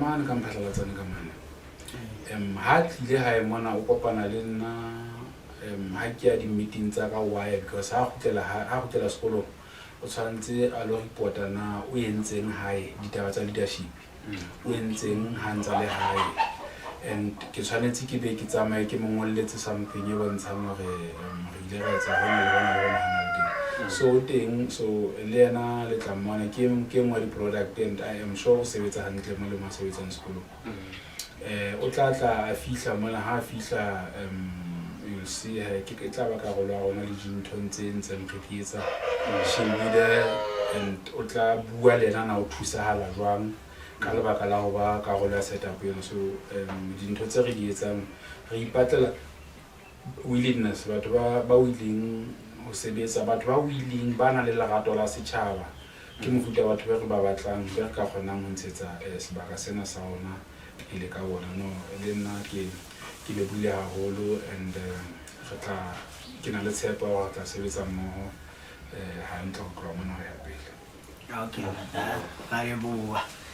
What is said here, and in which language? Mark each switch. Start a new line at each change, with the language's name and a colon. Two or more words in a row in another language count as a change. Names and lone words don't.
Southern Sotho: mane ka mphatlalatsane ka mane ha tlile ha e mona o kopana le nna ha ke ya di-meeting tsa ka wire because ha gotlela sekolong o tshwanetse a lo reporta na o entseng hae ditaba tsa leadership o entseng ha ntsa le hae and ke tshwanetse ke be ke tsamaye ke mongolletse something e bontshang gore re ile ra etsa hona le hona so teng so le yena le tla mmona ke ngwe di-product
English: and I am sure
Southern Sotho: o sebetsa hantle mo le mo sebetsang sekolong o tla a fihla mona ha a fihla
English: you'll see
Southern Sotho: ke tla ba ka go lwa gona le dintho tse ntseng re di etsa
English: she'll be there and
Southern Sotho: o tla bua le yena na o thusahala jwang ka lebaka la go ba ka go la setup yona so dintho tse re di etsang re ipatlela willingness batho ba willing go sebetsa batho ba willing ba na le lerato la setšhaba ke mofuta batho ba re ba batlang be re ka kgonang go ntshetsa sebaka sena sa ona ile ka bona no le nna ke lebile haholo and ke na le tshepo wa tla sebetsa mmogo hantle go tloga mona go ya pele okay ga re bua